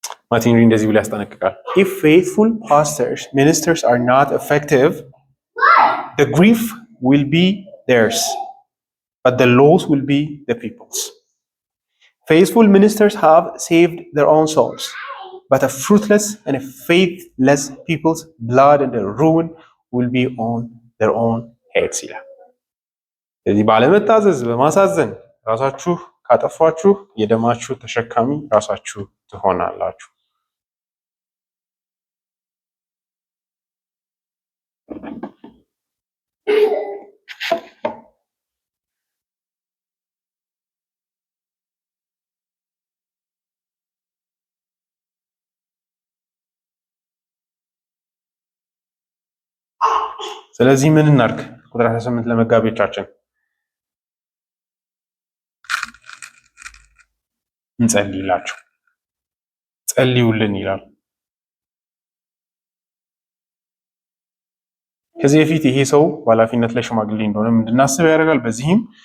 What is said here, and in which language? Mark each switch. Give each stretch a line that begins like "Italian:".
Amharic: ማርቲን ሉተር እንደዚህ ብሎ ያስጠነቅቃል።
English: if faithful ministers are not effective, the grief will be theirs, but the loss will be the people's. Faithful ministers have saved their own souls, but a fruitless and a faithless people's blood and their ruin will be on their own heads
Amharic: ይላል። ስለዚህ ባለመታዘዝ በማሳዘን ራሳችሁ ካጠፋችሁ የደማችሁ ተሸካሚ ራሳችሁ ትሆናላችሁ። ስለዚህ ምን እናድርግ? ቁጥር 18 ለመጋቢዎቻችን እንጸልይላቸው፣ ጸልዩልን ይላል። ከዚህ በፊት ይሄ ሰው በኃላፊነት ላይ ሽማግሌ እንደሆነ እንድናስብ ያደርጋል። በዚህም